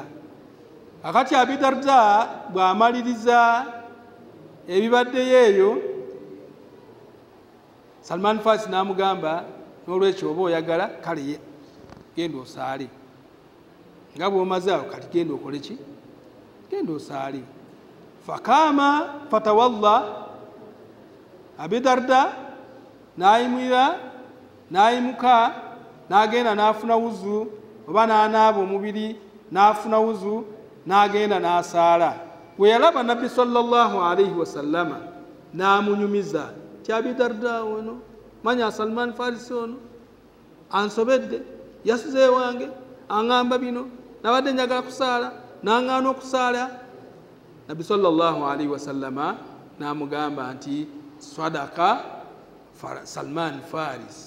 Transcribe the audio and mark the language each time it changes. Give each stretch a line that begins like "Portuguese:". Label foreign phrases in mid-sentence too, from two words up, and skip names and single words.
Ganda: Kakati Abi Darda bw'amaliriza ebibaddeyo eyo, Salman Farisi n'amugamba n'olwekyo oba oyagala kale genda osaale nga bw'omaze awo kati genda okole ki genda osaale
Arabic: فقام فتولى
Ganda: Abi Darda n'ayimira n'ayimuka n'agenda n'afuna wuzu oba n'anaaba omubiri n'afuna wuzu n'agenda n'asaala bwe yalaba nabbi
Arabic: صلى الله عليه وسلم
Ganda: n'amunyumiza ti Abi Darda ono manya Salman Farisi ono ansobedde yasuze wange aŋŋamba bino nabadde njagala kusaala n'aŋŋaana okusaala nabbi
Arabic: صلى الله عليه وسلم
Ganda: n'amugamba nti sadaka Salman Farisi